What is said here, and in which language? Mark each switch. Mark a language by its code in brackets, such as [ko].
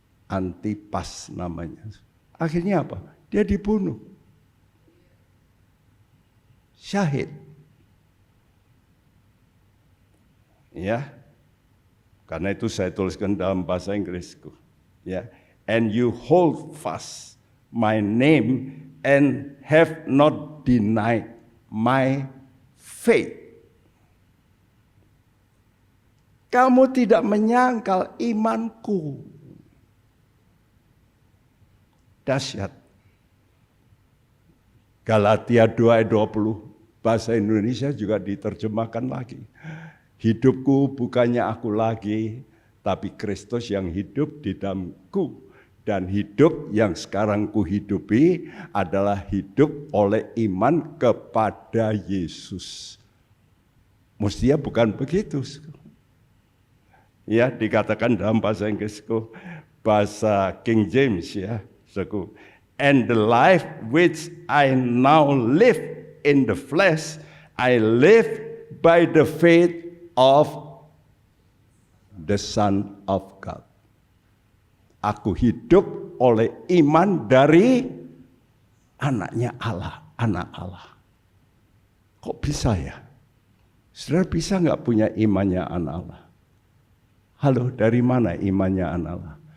[id] Antipas namanya. Akhirnya apa? Dia dibunuh. Syahid. Ya. Karena itu saya tuliskan dalam bahasa Inggrisku. Ya. [en] And you hold fast my name and have not denied my faith. [id] Kamu tidak menyangkal imanku. Dahsyat. Galatia 2 ayat 20, bahasa Indonesia juga diterjemahkan lagi. Hidupku bukannya aku lagi, tapi Kristus yang hidup di dalamku. Dan hidup yang sekarang kuhidupi adalah hidup oleh iman kepada Yesus. Mestinya bukan begitu. Ya, dikatakan dalam bahasa Inggrisku, bahasa King James ya, saudaraku. [en] And the life which I now live in the flesh, I live by the faith of the Son of God. [id] Aku hidup oleh iman dari anaknya Allah, anak Allah. Kok bisa ya? Saudara bisa nggak punya imannya anak Allah? Halo, dari mana imannya anak Allah?